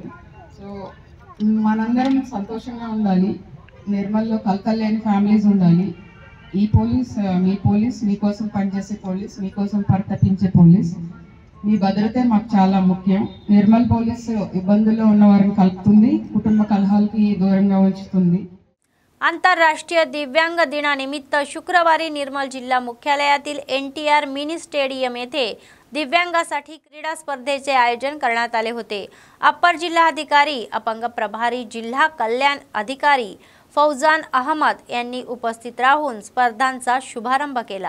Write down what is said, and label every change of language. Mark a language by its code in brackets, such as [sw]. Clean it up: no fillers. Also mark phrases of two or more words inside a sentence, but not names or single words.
[te] సో మనందరం సంతోషంగా ఉండాలి. నిర్మల్లో కలకలు లేని ఫ్యామిలీస్ ఉండాలి. ఈ పోలీస్ మీ పోలీస్, మీకోసం పనిచేసే పోలీస్, మీకోసం పరితపించే పోలీస్. మీ భద్రతే మాకు చాలా ముఖ్యం. నిర్మల్ పోలీసు ఇబ్బందుల్లో ఉన్న వారిని కలుపుతుంది, కుటుంబ కలహాలకి దూరంగా ఉంచుతుంది. [mr] आंतरराष्ट्रीय दिव्यांग दिनानिमित्त शुक्रवारी निर्मल जिल्हा मुख्यालयातील NTR मिनी स्टेडियम येथे दिव्यांगासाठी क्रीडा स्पर्धेचे आयोजन करण्यात आले होते. अप्पर जिल्हाधिकारी अपंग प्रभारी जिल्हा कल्याण अधिकारी फौजान अहमद यांनी उपस्थित राहून स्पर्धांचा शुभारंभ केला.